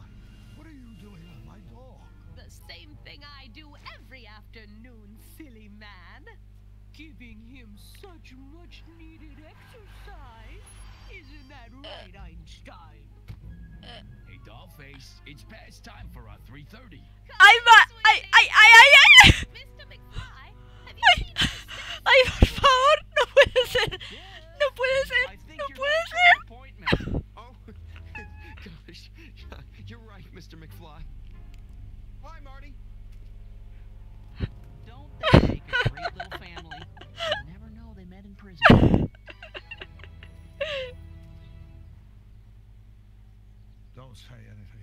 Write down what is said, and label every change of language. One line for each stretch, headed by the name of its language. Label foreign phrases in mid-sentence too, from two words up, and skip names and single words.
English: What are you doing with my dog? The same thing I do every afternoon, silly man. Giving him such much needed exercise. Isn't that right, Einstein? Hey, Dollface, it's past time for our 3:30.
Spanish: ¡Ay, va! ¡Ay, ay, ay, ay, ay!
English: Mr. McFly, have you seen this?
Spanish: ¡Ay, por favor! ¡No puede ser! ¡No puede ser! ¡No puede ser!
English: Oh, gosh. You're right, Mr. McFly. Bye, Marty. Don't they make a great little family? You never know, they met in prison. Don't say anything.